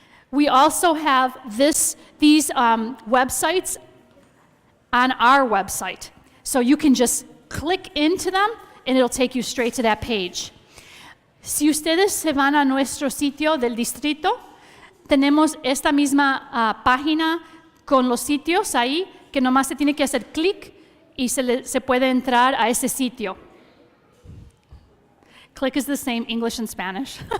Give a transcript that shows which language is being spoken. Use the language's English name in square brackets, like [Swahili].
[English] We also have these websites on our website, so you can just click into them and it'll take you straight to that page. [Spanish] Si ustedes se van a nuestro sitio del distrito, tenemos esta misma página con los sitios ahí, que nomás se tiene que hacer clic y se puede entrar a ese sitio. [English] Click is the same English and Spanish.